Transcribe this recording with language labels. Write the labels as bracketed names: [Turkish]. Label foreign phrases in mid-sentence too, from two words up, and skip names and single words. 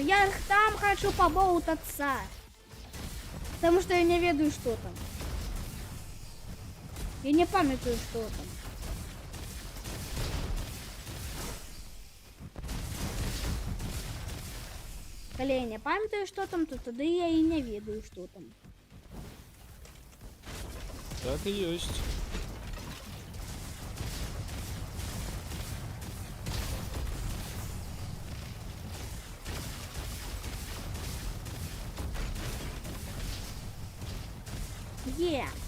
[Russian] Я там хочу поболтаться. Потому что я не ведаю, что там. Я не памятаю, что там. [Belarusian] Калі я не памятаю, что там, то тады я і не ведаю, что там. Так і ёсць. Є.